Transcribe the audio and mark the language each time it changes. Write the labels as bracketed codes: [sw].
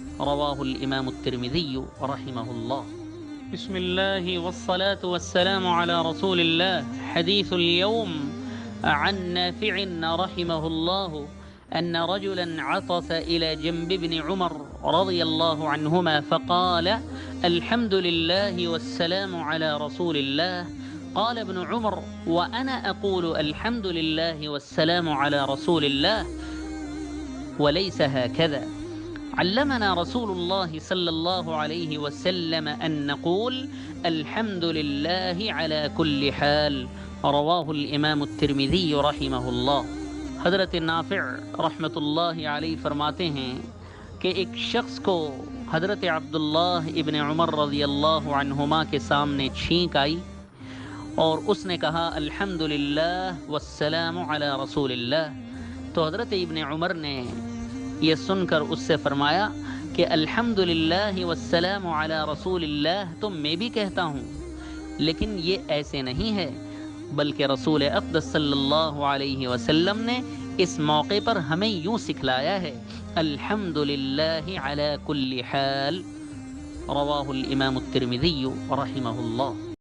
[ar] رواہ الامام الترمذی رحمہ اللہ۔ بسم اللہ والصلاة والسلام علی رسول اللہ۔ حدیث اليوم عن نافع رحمہ اللہ أن رجلا عطس إلى جنب ابن عمر رضي الله عنهما فقال الحمد لله والسلام على رسول الله. قال ابن عمر وأنا أقول الحمد لله والسلام على رسول الله وليس هكذا. علمنا رسول الله صلى الله عليه وسلم أن نقول الحمد لله على كل حال. رواه الإمام الترمذي رحمه الله۔ [ur] حضرت نافع رحمۃ اللہ علیہ فرماتے ہیں کہ ایک شخص کو حضرت عبداللہ ابن عمر رضی اللہ عنہما کے سامنے چھینک آئی اور اس نے کہا الحمدللہ والسلام علی رسول اللہ۔ تو حضرت ابن عمر نے یہ سن کر اس سے فرمایا کہ الحمدللہ والسلام علی رسول اللہ تو میں بھی کہتا ہوں، لیکن یہ ایسے نہیں ہے، بلکہ رسول اقدس صلی اللہ علیہ وسلم نے اس موقع پر ہمیں یوں سکھلایا ہے الحمدللہ علی کل حال۔ رواہ الامام الترمذی رحمہ اللہ۔